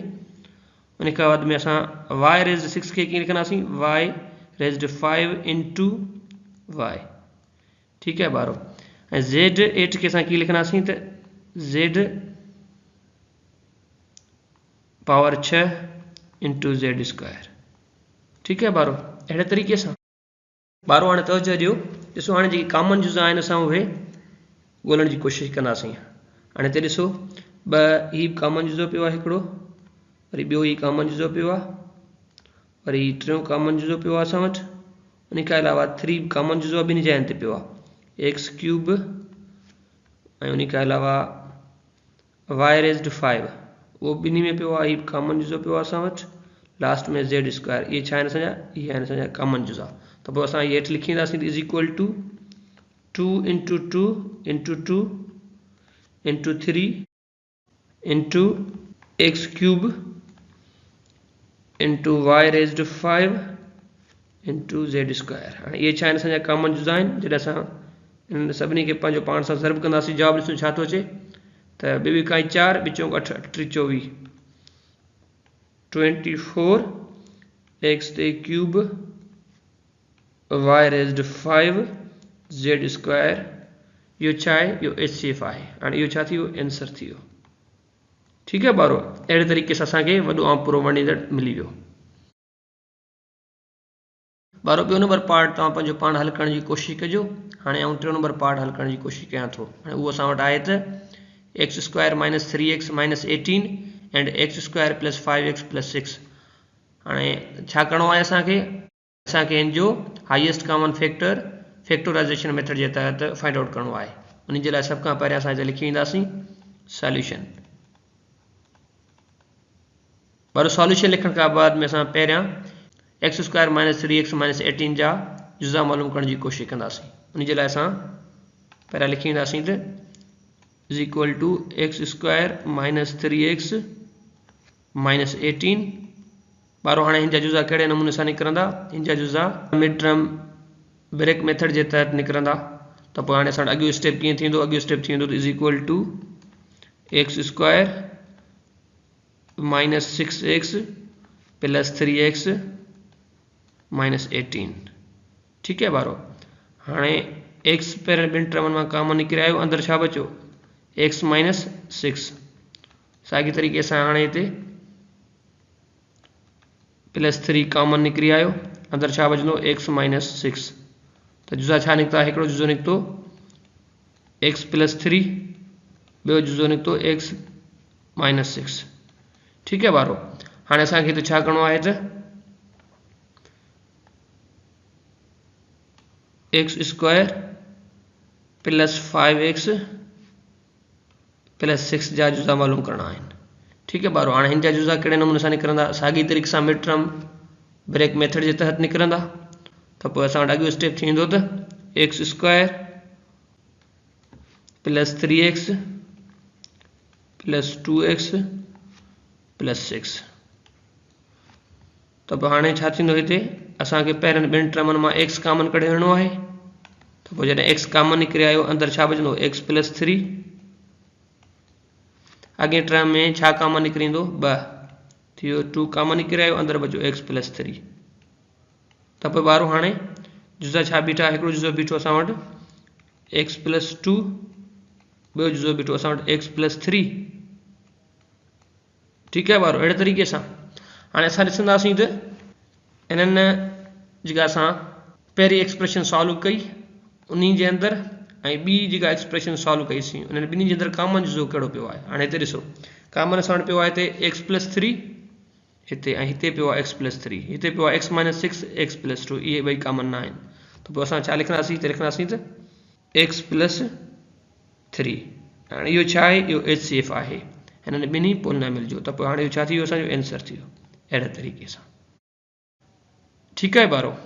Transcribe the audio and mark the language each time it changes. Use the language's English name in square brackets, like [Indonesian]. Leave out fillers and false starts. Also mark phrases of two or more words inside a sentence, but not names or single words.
[Sindhi] उन खां बाद में असां [English] Y raised 6 [Sindhi] खे कीअं लिखंदासीं [English] Y raised 5 into Y. [Urdu] ٹھیک ہے [Sindhi] बारो। ऐं जेड 8 के असां कीअं लिखंदासीं त [English] Z power 6 into Z square. [Urdu] ٹھیک ہے [Sindhi] बारो। अड़े तरीक़े सां बारो हाणे तवजो ॾियो, ॾिसो हाणे जेके कॉमन जुज़ा आहिनि असां उहे ॻोल्हण जी कोशिश कंदासीं। हाणे हिते ॾिसो 2 ही कॉमन जुज़ो पियो आहे हिकिड़ो, वरी ॿियो ही कॉमन जुज़ो पियो आहे, वरी टियों कॉमन जुज़ो पियो आहे असां वटि। उन खां अलावा 3 कॉमन जुज़ो ॿिनि जॻहियुनि ते पियो आहे [English] x cube, [Sindhi] ऐं उन खां अलावा [English] Y raised 5 [Sindhi] उहो ॿिन्ही में पियो आहे, ही कॉमन जुज़ो पियो आहे असां वटि, लास्ट में [English] Z square. [Sindhi] ये छा आहिनि असांजा, इहे आहिनि असांजा कॉमन जुज़ा। त पोइ असां हेठि लिखी ईंदासीं [English] is equal to 2 into 2 into 2 into 3 into x cube into Y raised 5 into Z square. [Sindhi] हाणे इहे छा आहिनि असांजा कॉमन जुज़ा आहिनि। जॾहिं असां इन सभिनी खे पंहिंजो पाण सां ज़र्ब कंदासीं, जवाब ॾिसूं छा थो अचे त 2 × 4 ॿ चौक 8 8 × 3 = 24, 24 x ते क्यूब [English] y raised 5 z square [Sindhi] यो छा आहे यो HCF आहे हाणे इहो छा थियो आंसर थियो [Urdu] ٹھیک ہے [Sindhi] बारो अहिड़े तरीक़े सां असांखे वॾो ऐं पूरो [English] one result [Sindhi] मिली वियो बारो ॿियो नंबर पार्ट तव्हां पंहिंजो पाण हल करण जी कोशिशि कजो हाणे आउं टियों नंबर पार्ट हल करण जी कोशिशि कयां थो हाणे उहो असां वटि आहे त [English] x square minus 3x minus 18 and x square plus 5x plus 6 [Sindhi] हाणे छा करिणो आहे असांखे इन जो [English] highest common factor factorization method [Sindhi] जे तहत [English] find out [Sindhi] करिणो आहे उन जे लाइ सभ खां पहिरियां असां हिते लिखी वेंदासीं सॉल्यूशन पर सॉल्यूशन लिखण खां बाद में असां पहिरियां [English] x square minus 3x minus 18 [Sindhi] जा जुज़ा मालूम करण जी कोशिशि कंदासीं उन जे लाइ असां पहिरियां लिखी वेंदासीं त [English] is equal to x square minus 3x minus 18 [Sindhi] बारो हाणे हिन जा जुज़ा कहिड़े नमूने सां निकिरंदा हिन जा जुज़ा [English] mid term break method [Urdu] کے تحت [Sindhi] निकिरंदा तो पोइ हाणे असां अॻियो स्टेप कीअं थींदो अॻियो स्टेप थींदो त [English] is equal to x square minus 6x plus 3x minus 18 [Urdu] ٹھیک ہے [Sindhi] बारो हाणे x पहिरियों ॿिनि टर्मनि मां कॉमन निकिरी आयो अंदरि छा बचो [English] x minus 6 [Sindhi] साॻी तरीक़े सां हाणे हिते [English] plus 3 [Sindhi] कॉमन निकिरी आयो अंदरि छा बचंदो [English] x minus 6 [Sindhi] तो जुज़ा छा निकिता हिकिड़ो जुज़ो निकितो [English] x plus 3 [Sindhi] ॿियो जुज़ो निकितो [English] x minus 6 [Urdu] ٹھیک ہے [Sindhi] बारो हाणे असांखे हिते छा करिणो आहे त [English] x square plus 5x plus 6 [Sindhi] जा जुज़ा मालूम करना आहिनि [Urdu] ٹھیک ہے [Sindhi] बारो हाणे हिन जा जुज़ा कहिड़े नमूने सां निकिरंदा साॻी तरीक़े सां [English] mid term break method [Sindhi] जे तहत निकिरंदा तो पोइ असां वटि अॻियो स्टेप थींदो त [English] x square plus 3x plus 2x plus 6 [Sindhi] तो पोइ हाणे छा थींदो हिते असांखे पहिरियों ॿिनि टर्मनि मां x कॉमन कढी हणणो आहे तो पोइ जॾहिं x कॉमन निकिरी आयो अंदरि छा बचंदो [English] x plus 3 [Sindhi] अॻे टर्म में छा कॉमन निकिरींदो 2 थियो 2 कॉमन निकिरी आयो अंदरि बचो [English] x plus 3 [Sindhi] तो पोइ ॿारो हाणे जुज़ा छा बीठा हिकिड़ो जुज़ो बीठो असां वटि [English] x plus 2 [Sindhi] ॿियो जुज़ो बीठो असां वटि [English] x plus 3 [Urdu] ٹھیک ہے [Sindhi] ॿारो अहिड़े तरीक़े सां हाणे असां ॾिसंदासीं त इन्हनि जेका असां पहिरीं [English] expression solve [Sindhi] कई उन्ही जे अंदरि ऐं ॿी जेका [English] expression solve [Sindhi] कईसीं उन्हनि ॿिन्ही जे अंदरि कॉमन जुज़ो कहिड़ो पियो आहे हाणे हिते ॾिसो कॉमन असां वटि पियो आहे हिते [English] x plus 3 [Sindhi] हिते ऐं हिते पियो आहे [English] x plus 3 [Sindhi] हिते पियो आहे [English] x minus 6 x plus 2 [Sindhi] इहे ॿई कॉमन न आहिनि त पोइ असां छा लिखंदासीं हिते लिखंदासीं त [English] x plus 3 [Sindhi] हाणे इहो छा आहे इहो HCF आहे हिननि ॿिन्ही पोलिनोमियल जो त पोइ हाणे इहो छा थी वियो असांजो आंसर थी वियो अहिड़े तरीक़े सां ठीकु आहे